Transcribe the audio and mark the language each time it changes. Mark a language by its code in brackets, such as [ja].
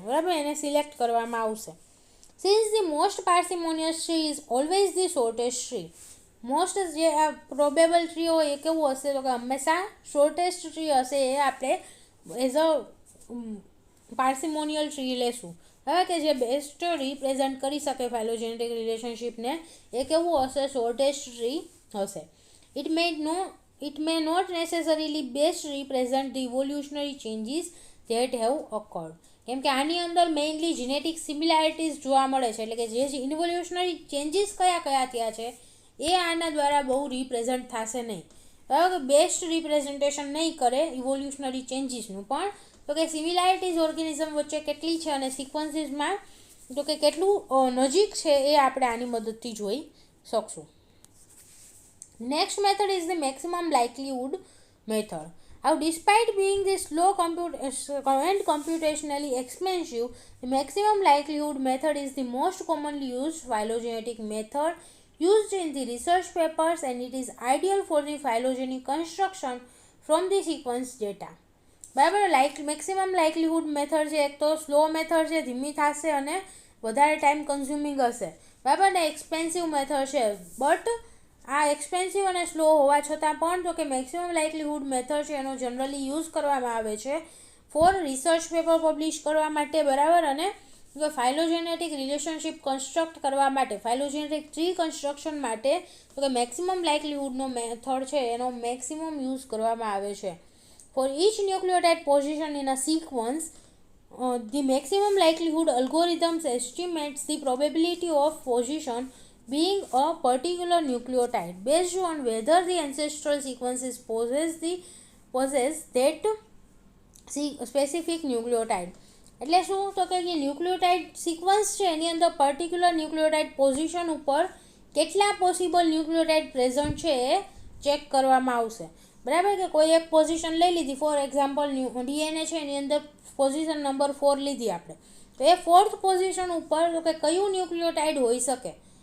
[gu] બરાબર, એને સિલેક્ટ કરવામાં આવશે. [en] Since the most parsimonious tree is always the shortest tree, [gu] most જે આ પ્રોબેબલ ટ્રી હોય એ કેવું હશે તો કે હંમેશા શોર્ટેસ્ટ ટ્રી હશે એ આપણે એઝ અ પાર્સિમોનિયલ ટ્રી લેશું. હવે કે જે બેસ્ટ રિપ્રેઝન્ટ કરી શકે ફાયલોજેનેટિક રિલેશનશિપને એ કેવું હશે, શોર્ટેસ્ટ ટ્રી હશે. [en] It may not necessarily best represent the evolutionary changes that have occurred. [gu] કેમ કે આની અંદર મેઇનલી જીનેટિક સિમિલારિટીઝ જોવા મળે છે, એટલે કે જે ઇવોલ્યુશનરી ચેન્જીસ કયા થયા છે એ આના દ્વારા બહુ રિપ્રેઝન્ટ થશે નહીં. બરાબર, બેસ્ટ રિપ્રેઝન્ટેશન નહીં કરે ઇવોલ્યુશનરી ચેન્જીસનું, પણ તો કે સિમિલારિટીઝ ઓર્ગેનિઝમ વચ્ચે કેટલી છે અને સિક્વન્સીસમાં તો કે કેટલું નજીક છે એ આપણે આની મદદથી જોઈ શકશું. [en] Next method is the maximum likelihood method. Now, despite being the slow and computationally expensive, the maximum likelihood method is the most commonly used phylogenetic method used in the research papers, and it is ideal for the phylogeny construction from the sequence data. [gu] બરાબર, maximum લાઇકલીહુડ method છે એક તો slow method છે, ધીમી થશે અને વધારે time consuming હશે. બરાબર, ને એક્સપેન્સિવ મેથડ છે, બટ આ એક્સપેન્સિવ અને સ્લો હોવા છતાં પણ તો કે મેક્સિમમ લાઇકલીહુડ મેથડ છે એનો જનરલી યુઝ કરવામાં આવે છે ફોર રિસર્ચ પેપર પબ્લિશ કરવા માટે. બરાબર, અને ફાયલોજેનેટિક રિલેશનશિપ કન્સ્ટ્રક્ટ કરવા માટે, ફાયલોજેનેટિક ટ્રી કન્સ્ટ્રક્શન માટે તો કે મેક્સિમમ લાઇકલીહુડનો મેથડ છે એનો મેક્સિમમ યુઝ કરવામાં આવે છે. [en] For each nucleotide position in a sequence, the maximum likelihood algorithms estimates the probability of position being a particular nucleotide based on whether the ancestral sequences possess that specific nucleotide. [gu] એટલે શું તો કે nucleotide sequence છે એની અંદર particular nucleotide position ઉપર કેટલા possible nucleotide present છે એ check કરવામાં આવશે. બરાબર, કે કોઈ એક પોઝિશન લઈ લીધી, ફોર એક્ઝામ્પલ ડીએનએ છે એની અંદર પોઝિશન નંબર 4 લીધી આપણે, તો એ 4th પોઝિશન ઉપર તો કે કયું ન્યુક્લિયોટાઇડ હોઈ શકે.